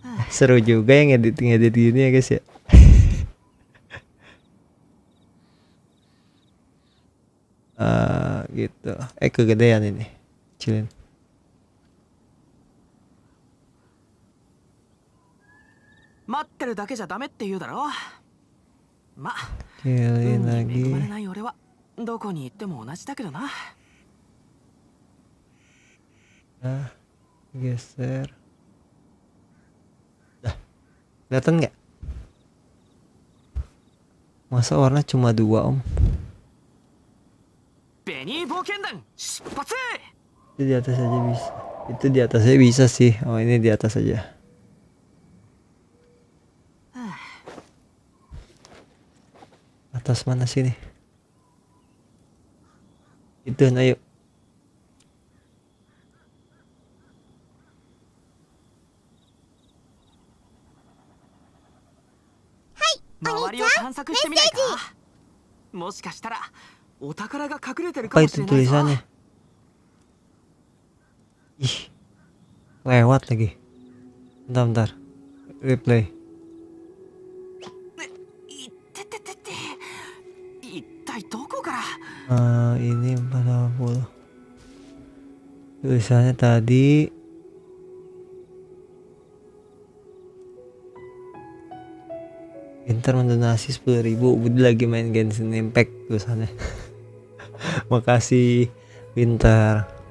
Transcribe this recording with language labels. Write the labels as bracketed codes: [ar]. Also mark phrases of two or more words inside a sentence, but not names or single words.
[id] Seru juga yang ngedit gini ya guys ya. Gitu. Kegedean ini. Cilin. [ja] 待ってるだけじゃダメって言うだろ。ま、 [id] Cilin [ja] 運に恵まれ [id] lagi. [ja] ない俺はどこに行っても同じだけどな。 [id] Nah, geser. Dah. Kelihatan nggak? Masa warna cuma 2 om? [ja] ベニー冒険団出発。 [id] Itu di atas aja bisa. Itu di atasnya bisa sih. Oh ini di atas aja. Atas mana sini? Itu nah yuk. [ja] Hai, 周りを Oni-chan, 探索してみないか。もしかしたらお宝が隠れてるか [id] Apa [ja] もし [id] itu [ja] れないぞ。 [id] tulisannya? Ih, lewat lagi. Bentar. Replay. [ja] いってててて。一体どこから。 [id] Ini 40. Tulisannya tadi Inter mendonasi 10.000. Budi lagi main Genshin Impact tulisannya. Makasih Winter.